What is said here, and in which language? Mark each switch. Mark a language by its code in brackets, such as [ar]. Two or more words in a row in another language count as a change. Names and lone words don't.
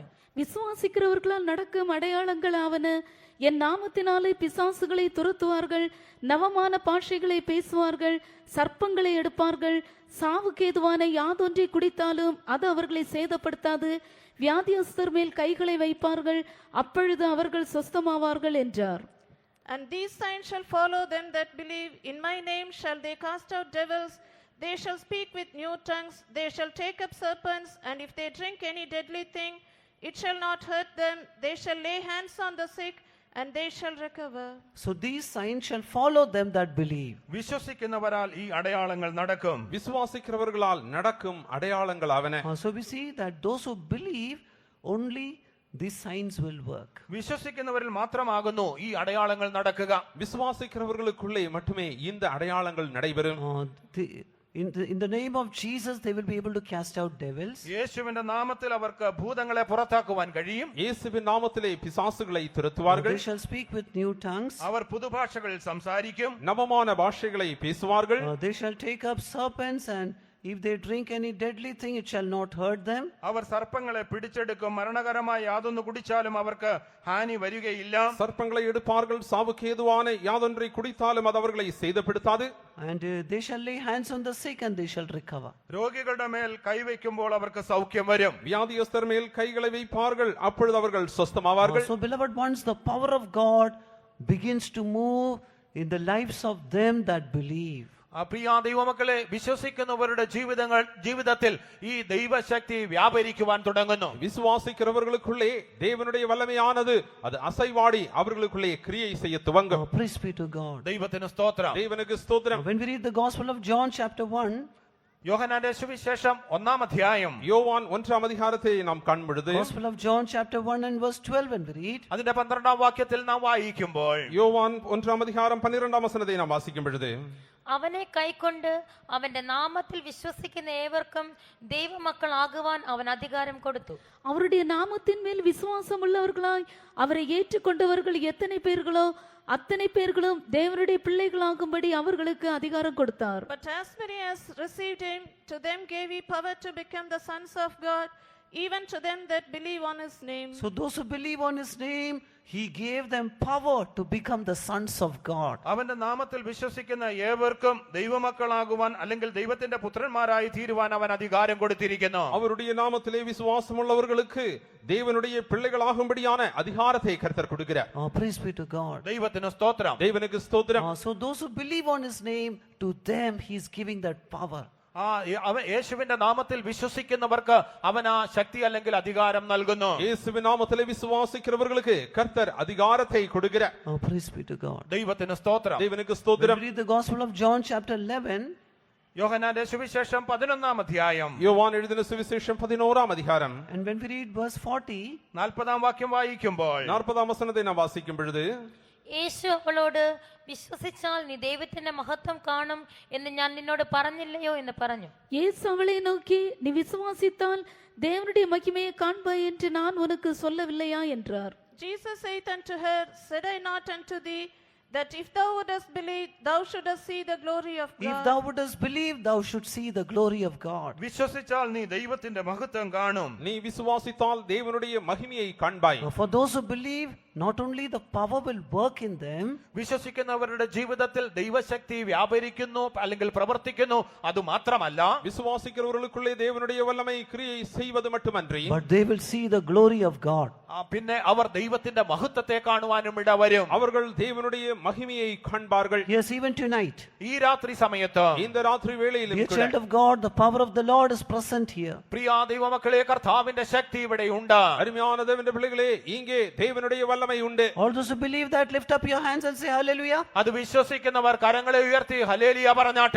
[ta] விசுவாசிக்கிறவர்களால் நடக்கும் அடையாளங்கள் ஆவன, என் நாமத்தினாலே பிசாசுகளை துரத்துவார்கள், நவமான பாஷைகளை பேசுவார்கள், சர்ப்பங்களை எடுப்பார்கள், சாவுக்கேதுவான யாதொன்றை குடித்தாலும் அது அவர்களை சேதப்படுத்தாது, வியாதியஸ்தர் மேல் கைகளை வைப்பார்கள், அப்பொழுது அவர்கள் சொஸ்தமாவார்கள் என்றார். [en] And these signs shall follow them that believe. In my name shall they cast out devils. They shall speak with new tongues. They shall take up serpents. And if they drink any deadly thing, it shall not hurt them. They shall lay hands on the sick, and they shall recover. So these signs shall follow them that believe. [ml] വിശ്വസിക്കുന്നവരാൽ ഈ അടയാളങ്ങൾ നടക്കും. [ta] விசுவாசிக்கிறவர்களால் நடக்கும் அடையாளங்கள் ஆவன. [en] So we see that those who believe, only these signs will work. [ml] വിശ്വസിക്കുന്നവരിൽ മാത്രമാകുന്നു ഈ അടയാളങ്ങൾ നടക്കുക. [ta] விசுவாசிக்கிறவர்களுக்குள்ளே மட்டுமே இந்த அடையாளங்கள் நடைபெறும். [en] In the name of Jesus, they will be able to cast out devils. [ml] യേശുവിന്റെ നാമത്തിൽ അവർക്ക് ഭൂതങ്ങളെ പുറത്താക്കുവാൻ കഴിയും. [ta] இயேசுவின் நாமத்திலே பிசாசுகளை துரத்துவார்கள். [en] They shall speak with new tongues. [ml] അവർ പുതുഭാഷകളിൽ സംസാരിക്കും. [ta] நவமான பாஷைகளை பேசுவார்கள். [en] They shall take up serpents, and if they drink any deadly thing, it shall not hurt them. [ml] അവർ സർപ്പങ്ങളെ പിടിച്ചെടുക്കും. മരണകരമായ യാതൊന്ന് കുടിച്ചാലും അവർക്ക് ഹാനി വരികയില്ല. [ta] சர்ப்பங்களை எடுப்பார்கள். சாவுக்கு ஏதுவான யாதொன்றை குடித்தாலும் அது அவர்களை சேதப்படுத்தாது. [en] And they shall lay hands on the sick, and they shall recover. [ml] രോഗികളുടെ മേൽ കൈവയ്ക്കുമ്പോൾ അവർക്ക് സൗഖ്യം വരും. [ta] வியாதியஸ்தர் மேல் கைகளை வைப்பார்கள். அப்பொழுது அவர்கள் சொஸ்தமாவார்கள். [en] So, beloved ones, the power of God begins to move in the lives of them that believe. [ml] പ്രിയ ദൈവമക്കളെ, വിശ്വസിക്കുന്നവരുടെ ജീവിതത്തിൽ ഈ ദൈവശക്തി വ്യാപരിക്കുവാൻ തുടങ്ങുന്നു. [ta] விசுவாசிக்கிறவர்களுக்குள்ளே தேவனுடைய வல்லமையானது அது அசைவாடி அவர்களுக்குள்ளே கிரியை செய்ய துவங்கும். [en] Praise be to God. [ml] ദൈവത്തിന് സ്തോത്രം. [ta] தேவனுக்கு ஸ்தோத்திரம். [en] When we read the Gospel of John chapter 1, [ml] യോഹന്നാന്റെ സുവിശേഷം 1-ാം അധ്യായം [ta] யோவான் 1-ஆம் அதிகாரத்தை நாம் காண்பொழுது, [en] Gospel of John chapter 1 and verse 12, when we read, [ml] അതിന്റെ 12-ാം വാക്യത്തിൽ നാം വായിക്കുമ്പോൾ, [ta] யோவான் 1-ஆம் அதிகாரம் 12-ஆம் வசனத்தை நாம் வாசிக்கும் பொழுது, [ml] അവനെ കൈക്കൊണ്ട് അവന്റെ നാമത്തിൽ വിശ്വസിക്കുന്ന ഏവർക്കും ദൈവമക്കളാകുവാൻ അവൻ അധികാരം കൊടുത്തു. [ta] அவருடைய நாமத்தின் மேல் விசுவாசம் உள்ளவர்களாய் அவரை ஏற்றுக்கொண்டவர்கள் எத்தனை பேர்களோ அத்தனை பேர்களும் தேவனுடைய பிள்ளைகளாகும்படி அவர்களுக்கு அதிகாரம் கொடுத்தார். [en] But as many as received him, to them gave he power to become the sons of God, even to them that believe on his name. so those who believe on his name, he gave them power to become the sons of God. [ml] അവന്റെ നാമത്തിൽ വിശ്വസിക്കുന്ന ഏവർക്കും ദൈവമക്കളാകുവാൻ അല്ലെങ്കിൽ ദൈവത്തിന്റെ പുത്രന്മാരായി തീരുവാൻ അവൻ അധികാരം കൊടുത്തിരിക്കുന്നു. [ta] அவருடைய நாமத்திலே விசுவாசம் உள்ளவர்களுக்கு தேவனுடைய பிள்ளைகளாகும்படியான அதிகாரத்தை கர்த்தர் கொடுக்கிறார். [en] Praise be to God. [ml] ദൈവത്തിന് സ്തോത്രം. [ta] தேவனுக்கு ஸ்தோத்திரம். [en] So those who believe on his name, to them he is giving that power. [ml] അവൻ യേശുവിന്റെ നാമത്തിൽ വിശ്വസിക്കുന്നവർക്ക് അവൻ ആ ശക്തി അല്ലെങ്കിൽ അധികാരം നൽകുന്നു. [ta] இயேசுவின் நாமத்திலே விசுவாசிக்கிறவர்களுக்கு கர்த்தர் அதிகாரத்தை கொடுக்கிறார். [en] Praise be to God. [ml] ദൈവത്തിന് സ്തോത്രം. [ta] தேவனுக்கு When ஸ்தோத்திரம். [en] we read the Gospel of John chapter 11, [ml] യോഹന്നാന്റെ സുവിശേഷം 11-ാം അധ്യായം [ta] யோவான் எழுதின சுவிசேஷம் 11-ஆம் அதிகாரம் [en] and when we read verse 40, [ml] 40-ാം വാക്യം വായിക്കുമ്പോൾ, [ta] 40-ஆம் வசனத்தை நாம் வாசிக்கும் பொழுது, [ml] യേശു അവളോട്, വിശ്വസിച്ചാൽ നീ ദൈവത്തിന്റെ മഹത്വം കാണും എന്ന് ഞാൻ നിന്നോട് പറഞ്ഞില്ലയോ എന്ന് പറഞ്ഞു. [ta] இயேசு அவளை நோக்கி, நீ விசுவாசித்தால் தேவனுடைய மகிமையை காண்பாய் என்று நான் உனக்கு சொல்லவில்லையா என்றார். [en] Jesus saith unto her, said I not unto thee, that if thou wouldest believe, thou shouldest see the glory of God. if thou wouldest believe, thou should see the glory of God. [ml] വിശ്വസിച്ചാൽ നീ ദൈവത്തിന്റെ മഹത്വം കാണും. [ta] நீ விசுவாசித்தால் தேவனுடைய மகிமையை காண்பாய். [en] For those who believe, not only the power will work in them, [ml] വിശ്വസിക്കുന്നവരുടെ ജീവിതത്തിൽ ദൈവശക്തി വ്യാപരിക്കുന്നു അല്ലെങ്കിൽ പ്രവർത്തിക്കുന്നു. അതുമാത്രമല്ല, [ta] விசுவாசிக்கிறவர்களுக்குள்ளே தேவனுடைய வல்லமை கிரியை செய்வது மட்டுமன்றி, [en] but they will see the glory of God. [ml] പിന്നെ അവർ ദൈവത്തിന്റെ മഹത്വത്തെ കാണുവാനും ഇടവരും. [ta] அவர்கள் தேவனுடைய மகிமையை காண்பார்கள். [en] Yes, even tonight, [ml] ഈ രാത്രി സമയത്ത് [ta] இந்த ராத்திரி வேளையிலும் dear கூட, [en] child of God, the power of the Lord is present here. [ml] പ്രിയ ദൈവമക്കളെ, കർത്താവിന്റെ ശക്തി ഇവിടെ ഉണ്ട്. [ta] அருமையான தேவனுடைய பிள்ளைகளே, இங்கே தேவனுடைய வல்லமை உண்டு. [en] All those who believe that, lift up your hands and say hallelujah. [ml] അത് വിശ്വസിക്കുന്നവർ കരങ്ങളെ ഉയർത്തി ഹല്ലേലൂയ പറഞ്ഞാട്ടെ.